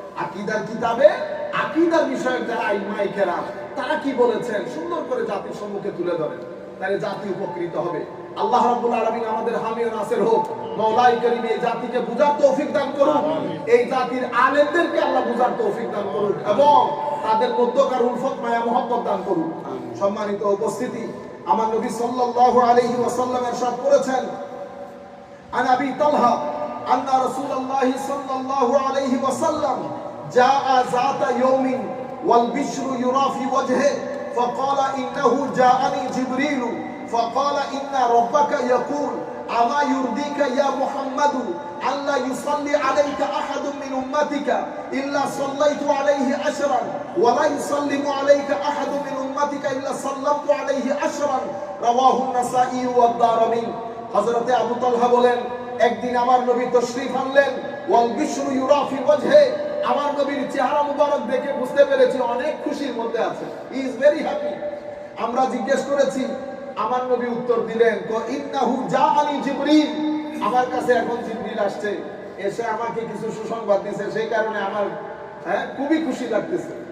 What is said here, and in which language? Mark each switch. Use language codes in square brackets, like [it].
[bn] আকীদার কিতাবে আকীদার বিষয়ে যারা আইমায়ে কেরাম তারা কি বলেছেন সুন্দর করে জাতির সম্মুখে তুলে ধরেন, তাহলে জাতি উপকৃত হবে। আল্লাহ রাব্বুল আলামিন আমাদের হামি ও নাসির হোক। মাওলাই করিম এই জাতিকে বুঝার তৌফিক দান করুন, এই জাতির আলেমদেরকে আল্লাহ বুঝার তৌফিক দান করুন, এবং তাদের মধ্যকার উলফত মায়া মহব্বত দান করুন। সম্মানিত উপস্থিতি, আমার নবী সাল্লাল্লাহু আলাইহি ওয়াসাল্লাম ইরশাদ করেছেন, আন আবি তালহা আন্না রাসূলুল্লাহ সাল্লাল্লাহু আলাইহি ওয়াসাল্লাম [ar] জাআ যাতা ইয়াউমিন ওয়াল বিশরু ইউরা ফি ওয়াজহি فقال إنه جاءني جبريل فقال إن ربك يقول أما يرضيك يا محمد ألا يصلي عليك أحد من أمتك إلا صليت عليه 10 ولا يسلم عليك أحد من أمتك إلا سلمت عليه 10 رواه النسائي والدارمي। [bn] হযরতে আবু তালহা বলেন, একদিন আমার নবী তশরীফ আনলেন, [ar] ওয়াল বিশরু ইউরা ফি ওয়াজহি, [bn] আমার নবীর চেহারা মুবারক দেখে বুঝতে পেরেছি অনেক খুশির মধ্যে আছে, [en] He is very happy. [bn] আমরা জিজ্ঞেস করেছি, আমার নবী উত্তর দিলেন, তো [ar] ইন্নাহু জাআনি জিবরিল, [bn] আমার কাছে এখন জিবরিল আসছে, এসে আমাকে কিছু সুসংবাদ দিয়েছে, সেই কারণে আমার খুবই খুশি লাগতেছে।